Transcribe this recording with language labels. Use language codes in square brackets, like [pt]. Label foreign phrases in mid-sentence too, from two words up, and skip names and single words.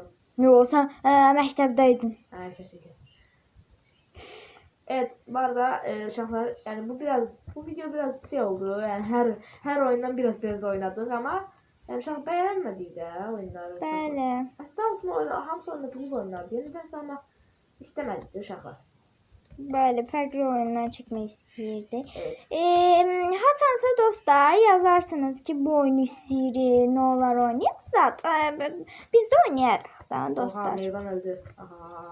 [az] Yo, sən məktəbdəydin. [tr] Kesin. Evet, bu arada uşaqlar yani bu video biraz şey oldu. Yani her oyundan biraz oynadık ama yani uşaq beğenmedi de oyunları. [az] Bəli. Aslında hamısı oynadığımız oyunlardı. [tr] Yeniden salmaq istemedik uşaqlar. [az] Böyle fərqli oyunlar çəkmək istəyirdi. [tr] Evet. [az] Haçansa dostlar yazarsınız ki bu oyunu istəyirik, nə olar oynayaq. Zaten biz də oynayarıq da Oha dostlar. [tr] Meyvan öldü. Aha.